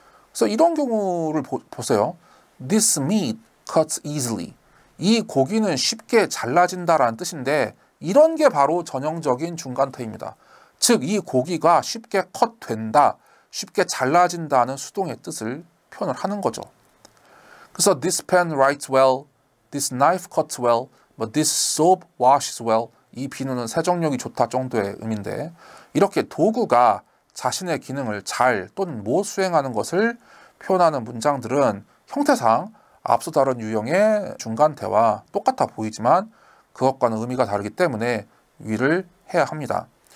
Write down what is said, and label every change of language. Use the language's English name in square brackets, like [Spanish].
[Korean] 그래서 이런 경우를 보세요. [English] This meat cuts easily. [Korean] 이 고기는 쉽게 잘라진다라는 뜻인데 이런 게 바로 전형적인 중간태입니다. 즉, 이 고기가 쉽게 컷된다, 쉽게 잘라진다는 수동의 뜻을 표현을 하는 거죠. [English] 그래서 this pen writes well, this knife cuts well, but this soap washes well. [Korean] 이 비누는 세정력이 좋다 정도의 의미인데 이렇게 도구가 자신의 기능을 잘 또는 못 수행하는 것을 표현하는 문장들은 형태상 앞서 다룬 유형의 중간태와 똑같아 보이지만 그것과는 의미가 다르기 때문에 유의를 해야 합니다.